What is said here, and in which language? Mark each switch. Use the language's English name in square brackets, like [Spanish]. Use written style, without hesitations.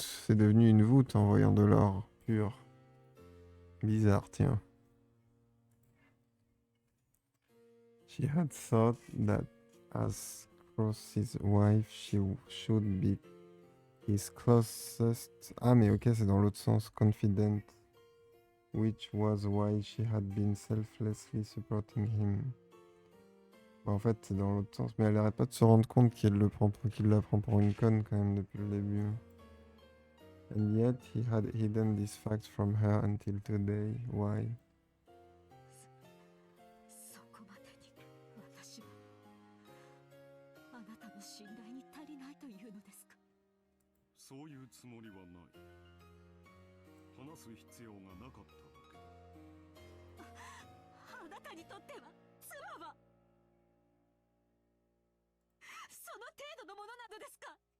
[French] C'est devenu une voûte en voyant de l'or pur. Bizarre, tiens. [English] She had thought that as Cross's wife, she should be his closest... [French] Ah, mais ok, c'est dans l'autre sens. [English] Confident. Which was why she had been selflessly supporting him. [French] Bah, en fait, c'est dans l'autre sens. Mais elle arrête pas de se rendre compte qu'il la prend pour une conne quand même depuis le début. [English] And yet he had hidden this fact from her until today. Why? [Japanese] そこまでに私はあなたの信頼に足りないというのですか。そういうつもりはない。話す必要がなかったわけだ。あなたにとっては妻はその程度のものなのですか。